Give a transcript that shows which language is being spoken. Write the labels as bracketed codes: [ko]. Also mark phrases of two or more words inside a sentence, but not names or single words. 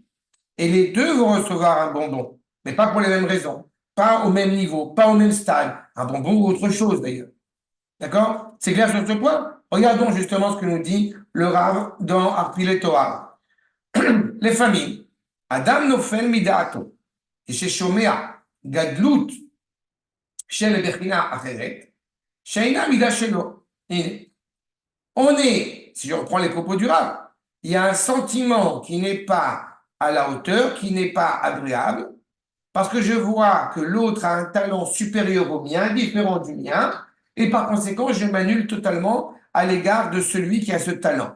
[fr] Et les deux vont recevoir un bonbon, mais pas pour les mêmes raisons, pas au même niveau, pas au même stade. Un bonbon ou autre chose, d'ailleurs. D'accord? C'est clair sur ce point? Regardons justement ce que nous dit le Rav dans Arpile Torah. Les familles. [he] אדם נופל מדעתו. ששומע גדלות של בחינה אחרת, שאינה מידה שלו. [fr] On est, si je reprends les propos du Rav, il y a un sentiment qui n'est pas à la hauteur, qui n'est pas agréable, parce que je vois que l'autre a un talent supérieur au mien, différent du mien, et par conséquent, je m'annule totalement à l'égard de celui qui a ce talent.